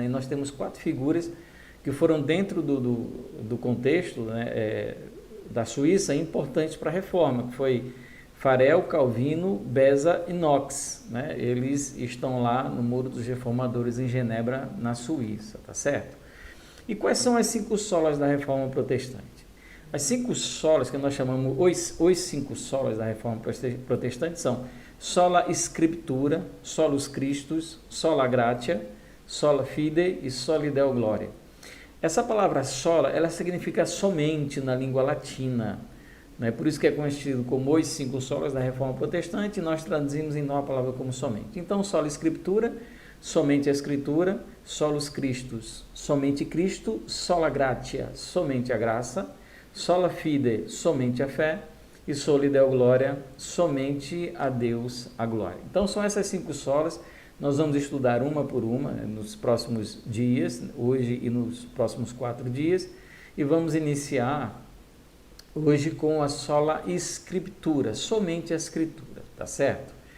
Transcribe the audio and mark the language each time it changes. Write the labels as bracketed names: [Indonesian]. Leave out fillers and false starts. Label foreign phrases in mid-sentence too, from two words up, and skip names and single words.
[Portuguese] E nós temos 4 figuras que foram dentro do contexto, né, da Suíça, importantes para a Reforma, que foi Farel, Calvino, Beza e Knox, né? Eles estão lá no Muro dos Reformadores em Genebra, na Suíça, tá certo? E quais são as 5 solas da Reforma Protestante? As 5 solas que nós chamamos, os 5 solas da Reforma Protestante são [Latin] sola scriptura, solus Christus, sola gratia, sola fide [Portuguese] e [Latin] soli deo gloria. [Portuguese] Essa palavra sola, ela significa somente na língua latina, né? Por isso que é conhecido como os 5 solas da Reforma Protestante, e nós traduzimos então a palavra como somente. Então, sola Escritura, somente a Escritura, [Latin] solus Christus, [Portuguese] somente Cristo, [Latin] sola gratia, [Portuguese] somente a graça, [Latin] sola fide, [Portuguese] somente a fé, e [Latin] soli deo gloria, [Portuguese] somente a Deus a glória. Então, são essas 5 solas. Nós vamos estudar uma por uma nos próximos dias, hoje e nos próximos 4 dias, e vamos iniciar hoje com a sola Escritura, somente a Escritura, tá certo?